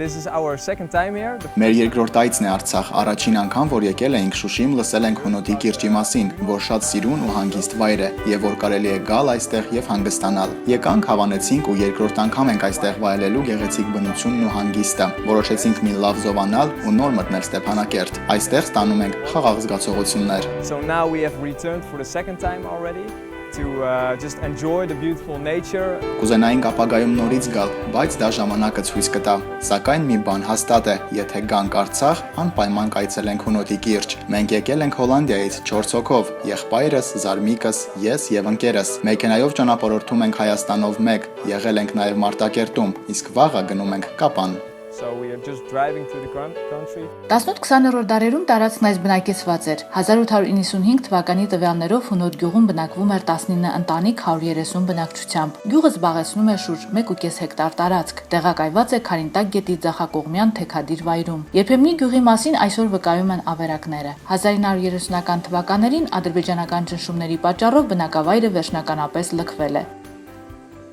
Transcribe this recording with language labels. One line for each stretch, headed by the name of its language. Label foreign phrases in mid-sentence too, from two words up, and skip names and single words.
Armenian: Մեր երկրորդ այցն է Արցախ, առաջին անգամ, որ եկել ենք Շուշիում, լսել ենք Հունոտի կիրճի մասին, որ շատ սիրուն ու հանգիստ վայր է եւ որ կարելի է գալ այստեղ եւ հանգստանալ։ Եկանք, հավանեցինք ու երկրորդ անգամ ենք այստեղ վայելելու գեղեցիկ բնությունն ու հանգիստը։ Որոշեցինք մի լավ զովանալ ու նոր մտնել Ստեփանակերտ։ Այստեղ ստանում ենք խաղաղ զգացողություններ։
English: To just enjoy the beautiful nature.
Armenian: Կուզենայինք ապագայում նորից գալ, բայց դա ժամանակը ցույց կտա։ Սակայն մի բան հաստատ է, եթե գանք Արցախ, անպայման կայցելենք Հունոտի կիրճ։ Մենք եկել ենք Հոլանդիայից 4 հոգով՝ եղբայրս, զարմիկս, ես եւ ընկերս։ Մեքենայով ճանապարհորդում ենք Հայաստանով մեկ, եղել ենք նաեւ Մարտակերտում, իսկ վաղը գնում ենք Կապան։
English: So we are just driving through the country.
Armenian: 18-20-րդ դարերում տարածքն այս բնակեցված էր։ 1895 թվականի տվյալներով Հունոտ գյուղում բնակվում էր 19 ընտանիք 130 բնակչությամբ։ Գյուղը զբաղեցնում է շուրջ 1.5 հեկտար տարածք։ Տեղակայված է Քարինտակ գետի ձախակողմյան թեքադիր վայրում։ Երբեմնի գյուղի մասին այսօր վկայում են ավերակները։ 1930-ական թվականներին ադրբեջանական ճնշումների պատճառով բնակավայրը վերջնականապես լքվել է։